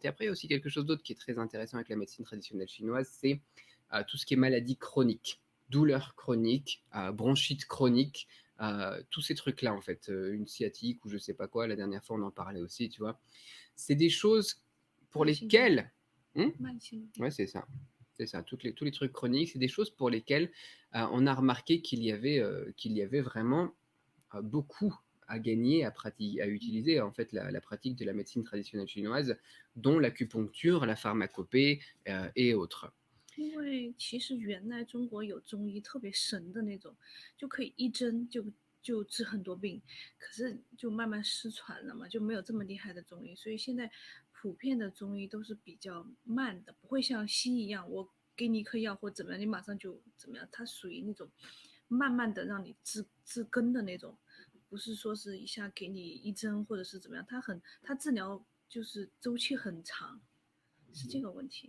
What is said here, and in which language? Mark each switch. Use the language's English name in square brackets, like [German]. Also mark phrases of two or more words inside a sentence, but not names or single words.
[French] Et après, il y a aussi quelque chose d'autre qui est très intéressant avec la médecine traditionnelle chinoise, c'est tout ce qui est maladie chronique, douleurs chroniques, bronchite chronique, tous ces trucs-là, en fait, une sciatique ou je sais pas quoi, la dernière fois on en parlait aussi, tu vois. C'est des choses pour [Chinese] 慢性病， [French] lesquelles... Hmm. [Chinese] 慢性病。 [French] Ouais, c'est ça. C'est ça. Tous les trucs chroniques, c'est des choses pour lesquelles on a remarqué qu'il y avait vraiment beaucoup à gagner, à utiliser en fait la pratique de la médecine traditionnelle chinoise, dont l'acupuncture, la pharmacopée et autres. [Chinese] 因为其实原来中国有中医特别神的那种，就可以一针就治很多病，可是就慢慢失传了嘛，就没有这么厉害的中医，所以现在普遍的中医都是比较慢的，不会像西医一样，我给你一颗药或怎么样，你马上就怎么样，它属于那种慢慢的让你治根的那种，不是说是一下给你一针或者是怎么样，它治疗就是周期很长，是这个问题。